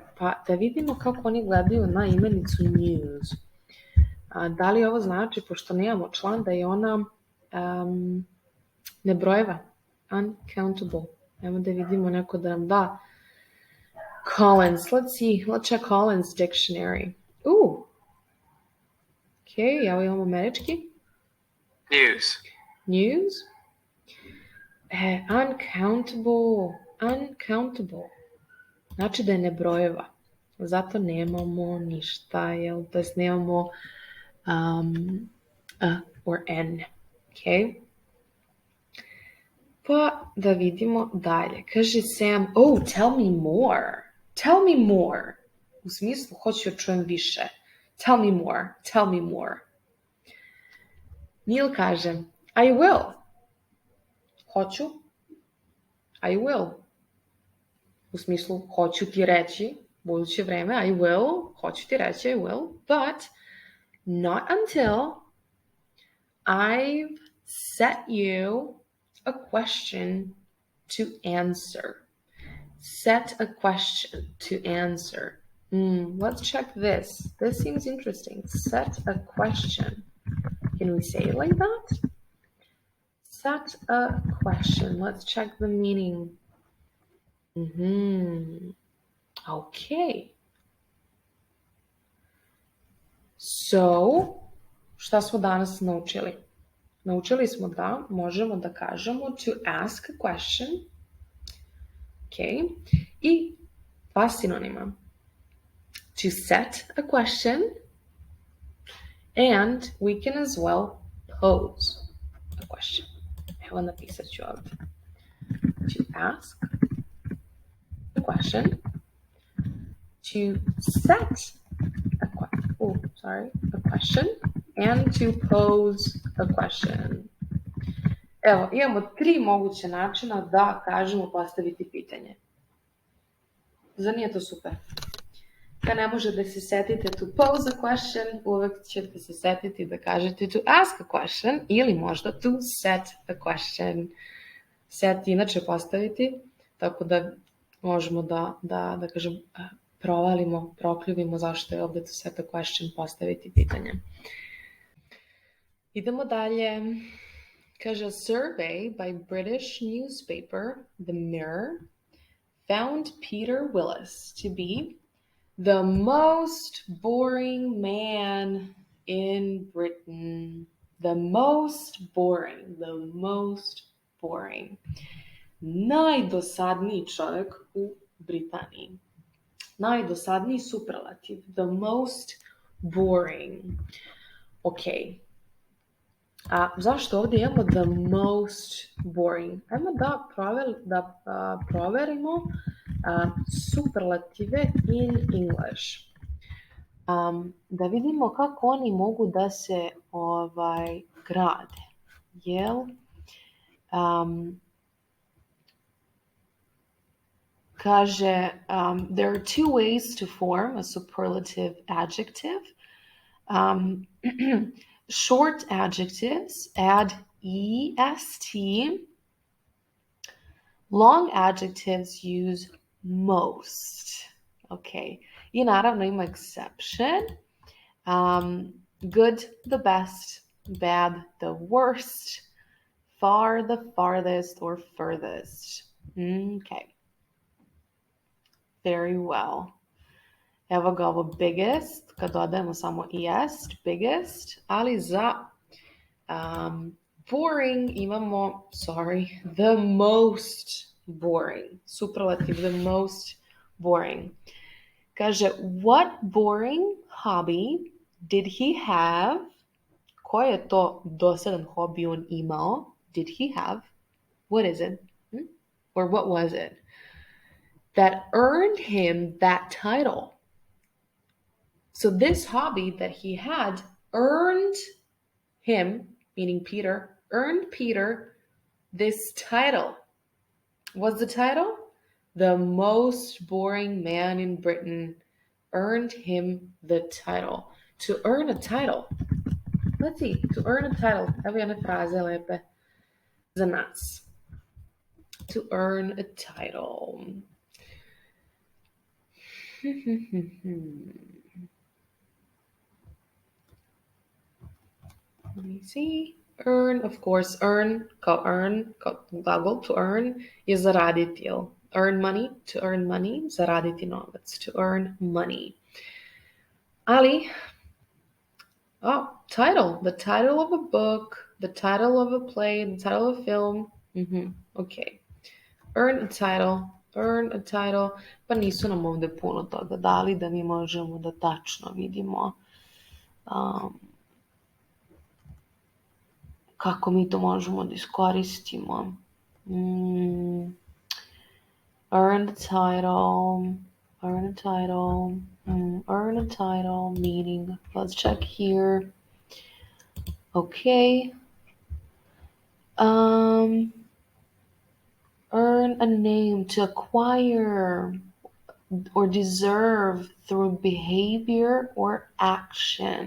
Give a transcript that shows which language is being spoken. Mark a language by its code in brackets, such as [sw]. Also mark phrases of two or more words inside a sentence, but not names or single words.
[sr] Pa da vidimo kako oni gledaju na imenicu news. Da li ovo znači, pošto nemamo član, da je ona nebrojiva, uncountable. Evo da vidimo neko da nam da. [en] Collins, let's check Collins dictionary. [sr] Okay, evo imamo američki. [en] News. Uncountable. [sr] Znači da je nebrojeva. Zato nemamo ništa, jel? To jest nemamo [en] or n. [sr] Okay? Pa da vidimo dalje. Kaže Sam, [en] tell me more. Tell me more. [sr] U smislu, hoću da čujem više. [en] Tell me more. Neil kaže, I will. Hoću. I will. [sr] U smislu, hoću ti reći, buduće vreme, [en] I will, [sr] hoću ti reći, [en] I will, but not until I've set you a question to answer. Set a question to answer. Let's check this. This seems interesting. Set a question. Can we say it like that? Set a question. Let's check the meaning. Okay. So, [sr] šta smo danas naučili? Naučili smo da možemo da kažemo [en] to ask a question. [sr] Okay. I dva sinonima. [en] To set a question and we can as well pose a question. [sr] Evo napisat ću ovdje. [en] To ask a question. To set a question and to pose a question. [sr] Evo, imamo 3 moguće načina da kažemo postaviti pitanje. Zar nije to super? Kad ne može da se setite [en] to pose a question, [sr] uvek ćete se setiti da kažete [en] to ask a question [sr] ili možda [en] to set a question. [sr] Set inače postaviti, tako da možemo da kažem, provalimo, prokljuvimo zašto je ovde [en] to set a question, [sr] postaviti pitanje. Idemo dalje. Kaže, [en] a survey by British newspaper, The Mirror, found Peter Willis to be the most boring man in Britain. The most boring. [sr] Najdosadniji čovjek u Britaniji. Najdosadniji superlativ. [en] The most boring. Ok. [sr] A zašto ovdje imamo [en] the most boring? [sr] Ajmo da proverimo [en] superlative in English. [sr] Da vidimo kako oni mogu da se grade. Jel? Kaže, [en] there are 2 ways to form a superlative adjective. Short adjectives add est. Long adjectives use most. [sr] Okay. I naravno ima exception. [en] Good, the best. Bad, the worst. Far, the farthest or furthest. Okay. Very well. [sr] Evo ga ovo biggest, kad dodajemo samo est, biggest, ali za boring imamo, [en] the most boring. Superlative, the most boring. Kaže, what boring hobby did he have? [sr] Koji je to dosadan hobi on imao? [en] Did he have? What is it? Or what was it? That earned him that title. So this hobby that he had earned him, meaning Peter, earned Peter this title. What's the title? The most boring man in Britain earned him the title. To earn a title. Let's see, to earn a title. [sr] Evo jedne fraze lepe za nas. [en] To earn a title. Let me see. Earn, of course, earn, glagol to earn [sr] je zaraditi. [en] Earn money, to earn money, [sr] zaraditi novac, [en] to earn money. Ali, title, the title of a book, the title of a play, the title of a film. Okay. Earn a title, [sr] pa nisu nam ovde puno toga dali da mi možemo da tačno vidimo kako mi to možemo da iskoristimo. [en] Earn a title, meaning, let's check here. Okay. Earn a name, to acquire or deserve through behavior or action.